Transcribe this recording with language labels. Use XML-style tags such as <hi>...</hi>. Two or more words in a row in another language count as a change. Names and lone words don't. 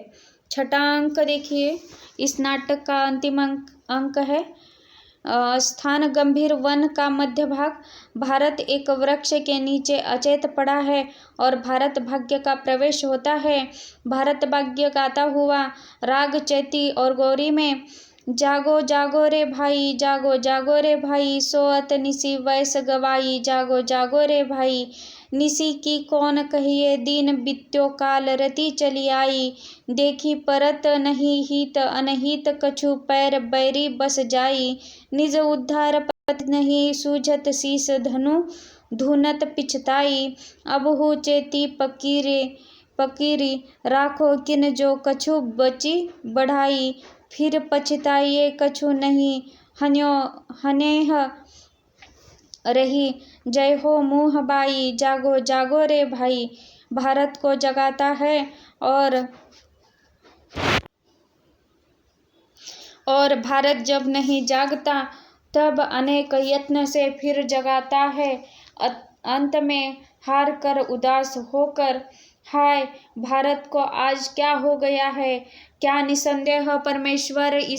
<hi>छठा अंक देखिए, इस नाटक का अंतिम अंक है स्थान गंभीर वन का मध्य भाग। भारत एक वृक्ष के नीचे अचेत पड़ा है और भारत भाग्य का प्रवेश होता है। भारत भाग्य गाता हुआ राग चैती और गौरी में,</hi> <bra>जागो जागो रे भाई, जागो जागो रे भाई, सोअत निसी वैस गवाई, जागो जागो रे भाई, निसी की कौन कहिए, दिन बित्यो काल रति चली आई, देखी परत नहीं हित अनहित, कछु पैर बैरी बस जाई, निज उद्धार पथ नहीं सूझत, शीस धनु धुनत पिछताई, अबहु चेती पकीरी, राखो किन जो कछु बची बढ़ाई, फिर पछताइए कछु नहीं, हनेह रही, जय हो मुँह बाई, जागो जागो रे भाई।</bra> <hi>भारत को जगाता है और भारत जब नहीं जागता तब अनेक यत्न से फिर जगाता है, अंत में हार कर उदास होकर, हाय भारत को आज क्या हो गया है, क्या निसंदेह परमेश्वर</hi>